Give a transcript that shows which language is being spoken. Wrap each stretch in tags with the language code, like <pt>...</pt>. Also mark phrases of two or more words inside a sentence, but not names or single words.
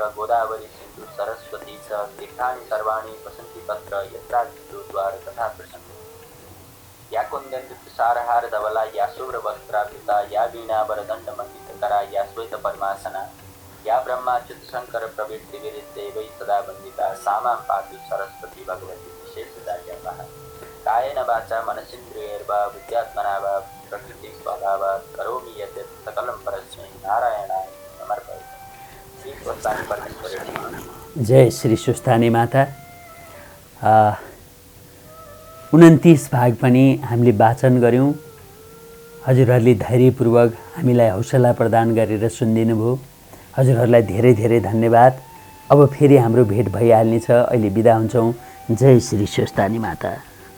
<sa>गोदावरी सिन्धु सरस्वती च तीर्थानि सर्वाणि वसन्ति तत्र यत्राद्विदो द्वार तथा प्रसन्न या कुन्दन्तुषारहारधवला या शुभ्रवस्त्रावृता या वीणावरदण्डमण्डितकरा या श्वेतपद्मासना या ब्रह्माच्युतशङ्कर प्रवृत्तिविरिद्धेवै सदा वन्दिता सा मां पातु सरस्वती भगवती विशेषदायः कायेन वाचा मनसीन्द्रियैर्वा बुद्ध्यात्मना वा प्रकृतिस्वभावात् करोमि यद्यत् सकलं परस्मै नारायणाय समर्पयामि। श्री स्वस्थानी परमेश्वरी नमः।</sa> <ne>जय श्री स्वस्थानी माता। 29 भाग पनि हामीले वाचन गऱ्यौँ। हजुरहरूले धैर्यपूर्वक हामीलाई हौसला प्रदान गरेर सुनिदिनु भयो। हजुरहरूलाई धेरै धेरै धन्यवाद। अब फेरि हाम्रो भेट भइहाल्नेछ। अहिले बिदा हुन्छौँ। जय श्री स्वस्थानी माता।</ne>